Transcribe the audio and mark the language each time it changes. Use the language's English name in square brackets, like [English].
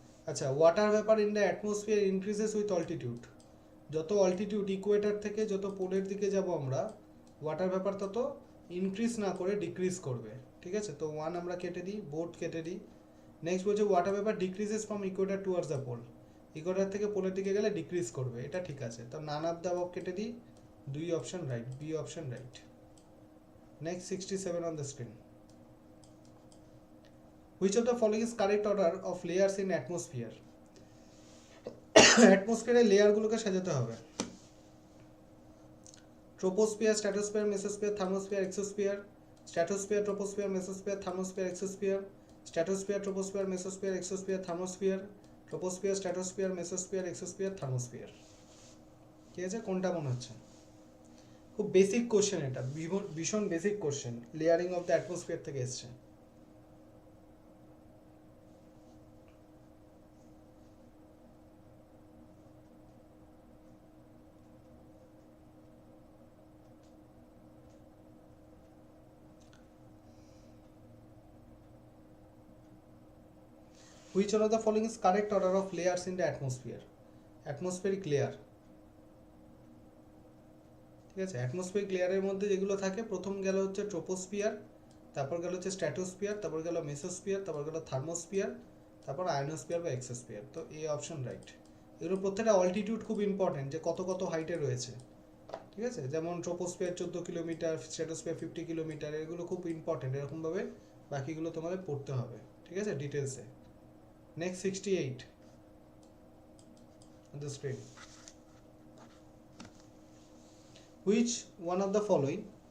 [Bangla] আচ্ছা, [English] Water vapour in the atmosphere increases with altitude. [Bangla] যত altitude equator থেকে যত পোলের দিকে যাব আমরা, ওয়াটার ভেপার তত ইনক্রিজ না করে ডিক্রিজ করবে। ঠিক আছে, তো 1 আমরা কেটে দিই, বোট কেটে দিই। নেক্সট বলছে [English] Water vapour decreases from equator towards the pole. [Bangla] Equator থেকে পোলের দিকে গেলে ডিক্রিজ করবে, এটা ঠিক আছে। তো [English] none of the above [Bangla] কেটে দিই, 2 option right, B option right. [English] Next 67 on the screen. Which of the following is correct order of layers in atmosphere? [Bangla] অ্যাটমসফিয়ারের লেয়ারগুলোকে সাজাতে হবে। [English] Troposphere, stratosphere, mesosphere, thermosphere, exosphere, stratosphere, troposphere, mesosphere, thermosphere, exosphere, stratosphere, troposphere, mesosphere, exosphere, thermosphere, troposphere, stratosphere, mesosphere, exosphere, thermosphere. [Bangla] ঠিক আছে, কোনটা মনে হচ্ছে? খুব basic question, এটা ভীষণ basic question, [English] layering of the atmosphere [Bangla] থেকে এসছে। [English] Which one of the following is correct order of layers in the atmosphere? Atmospheric layer। [Bangla] ঠিক আছে, অ্যাটমসফিয়ারিক লেয়ারের মধ্যে যেগুলো থাকে, প্রথম গেল হচ্ছে ট্রোপোস্ফিয়ার, তারপর গেল হচ্ছে স্ট্র্যাটোস্ফিয়ার, তারপর গেল মেসোস্ফিয়ার, তারপর গেল থার্মোস্ফিয়ার, তারপর আয়নোস্ফিয়ার বা এক্সোস্ফিয়ার। তো এ অপশন রাইট। এগুলো প্রত্যেকটা অল্টিটিউড খুব ইম্পর্টেন্ট, যে কত কত হাইটে রয়েছে। ঠিক আছে, যেমন ট্রোপোস্ফিয়ার 14 কিলোমিটার, স্ট্র্যাটোস্ফিয়ার 50 কিলোমিটার, এগুলো খুব ইম্পর্টেন্ট। এরকমভাবে বাকিগুলো তোমাদের পড়তে হবে, ঠিক আছে, ডিটেলসে। [English] Next 68 on the screen. Which one of the following?